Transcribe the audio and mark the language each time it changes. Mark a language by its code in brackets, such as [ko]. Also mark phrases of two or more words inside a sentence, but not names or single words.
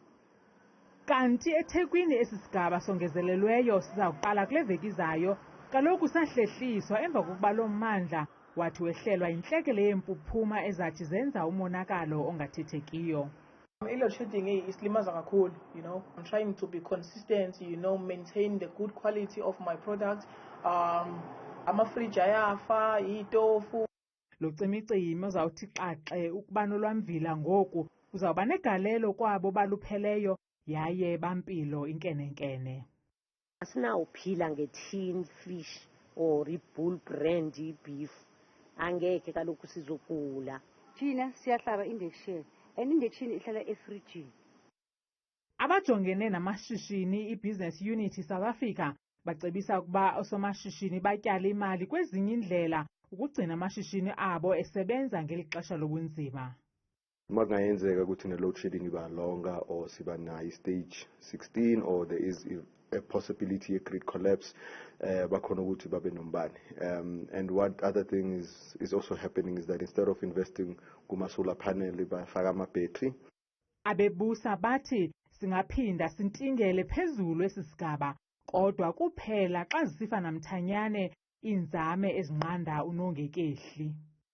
[xh] Kanti eThekwini esi sigaba songezelelweyo siza kuqala kule veki izayo kaloku sahlehliswa emva kokuba lo mmandla wathi wehlelwa yintlekele yeempuphuma ezathi zenza umonakalo ongathethekiyo. [en] I-load shedding [xh] isilimaza kakhulu, [en] I'm trying to be consistent, maintain the good quality of my product. [xh] Amafriji ayafa, itofu. Lo cimicimi uzawuthi xaxe ukuba nolwamvila ngoku uzawuba negalelo kwabo balupheleyo yaye bampilo inkenenkene. Asinawuphila nge- [en] tin fish or [xh] i-bull brand beef. Angeke kaloku sizokula. Thina siyahlaba [en] injection and injection [xh] ihlala efrijini. Abajongene namashishini i-Business Unit South Africa bacebisa ukuba osomashishini batyale imali kwezinye indlela ukugcina amashishini abo esebenza ngeli xesha lobunzima. Makungayenzeka ukuthi [en] ne-load shedding iba longer or [xh] siba na [en] stage 16 or there is a possibility of grid collapse, [xh] bakhona ukuthi babe nombane. [en] And what other thing is also happening is that instead of investing [xh] kuma-solar panel bafaka ama-battery. Abebusa bathi singaphinda sintingele phezulu esi sigaba kodwa kuphela xa zisifa namthanyane iinzame ezinqanda unongekehli.